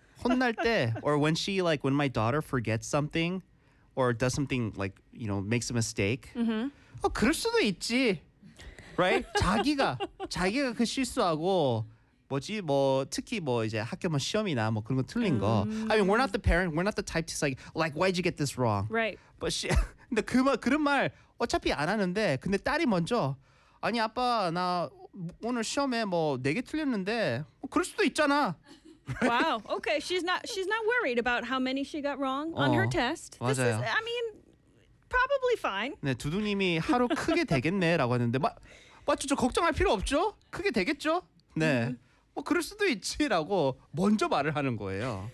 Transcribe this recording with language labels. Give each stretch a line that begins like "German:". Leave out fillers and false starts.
Korean: 혼날 때,
English: or when my daughter forgets something or does something like, you know, makes a mistake. Mm-hmm.
Korean: 그럴 수도 있지.
English: Right?
Korean: 자기가 그 실수하고 뭐지 뭐 특히 뭐 이제 학교 뭐 시험이나 뭐 그런 거 틀린 거.
English: I mean, we're not the parent. We're not the type to say like, "Why'd you get this wrong?" Right. But she,
Korean: 근데 그런 말 어차피 안 하는데 근데 딸이 먼저 아니 아빠 나 오늘 시험에 뭐 네 개 틀렸는데 뭐 그럴 수도 있잖아.
English: Right? Wow. Okay. She's not worried about how many she got wrong on her test.
Korean: 맞아요.
English: This is, I mean, probably fine.
Korean: 네 두둥님이 하루 크게 되겠네라고 하는데 맞죠? 저 걱정할 필요 없죠? 크게 되겠죠? 네. 뭐 그럴 수도 있지라고 먼저 말을 하는 거예요.